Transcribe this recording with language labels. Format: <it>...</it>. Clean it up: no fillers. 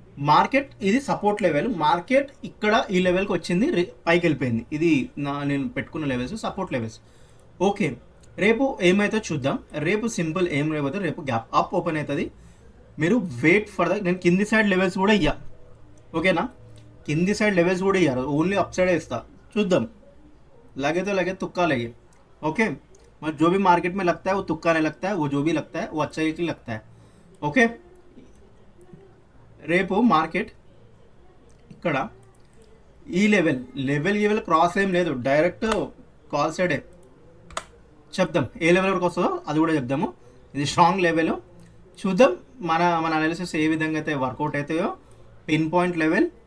<te>Market ఇది support level. Market ఇక్కడ ఈ లెవెల్కి వచ్చింది, పైకి వెళ్ళిపోయింది. ఇది నేను పెట్టుకున్న లెవెల్స్, సపోర్ట్ లెవెల్స్, ఓకే. రేపు ఏమైతే చూద్దాం. రేపు సింపుల్ ఏం లేకపోతే రేపు గ్యాప్ అప్ ఓపెన్ అవుతుంది. మీరు వెయిట్ ఫర్ నేను కింది సైడ్ లెవెల్స్ కూడా ఇయ్యా, ఓకేనా. కింది సైడ్ లెవెల్స్ కూడా ఇయ్యారు, ఓన్లీ అప్ సైడే ఇస్తా. చూద్దాం,</te> <hi>लगे तो लगे, तुक्का लगे, ओके. मतलब जो भी मार्केट में लगता है वो तुक्का नहीं लगता है, वो जो भी लगता है वो अच्छा ही लगता है, ఓకే.</hi> <te>రేపు మార్కెట్ ఇక్కడ ఈ లెవెల్ క్రాస్ ఏం లేదు, డైరెక్ట్ కాల్ సైడే. చెప్దాం ఏ లెవెల్ వరకు వస్తుందో అది కూడా చెప్దాము. ఇది స్ట్రాంగ్ లెవెల్. చూద్దాం మన అనాలిసిస్ ఏ విధంగా అయితే వర్కౌట్ అవుతాయో. Pin point level</te>